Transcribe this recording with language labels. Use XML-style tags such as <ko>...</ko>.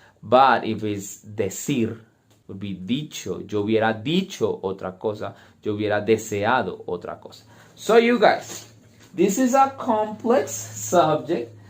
<en>But if it's decir, would be dicho.</en> <es>Yo hubiera dicho otra cosa. Yo hubiera deseado otra cosa.</es> <en>So you guys, this is a complex subject.</en>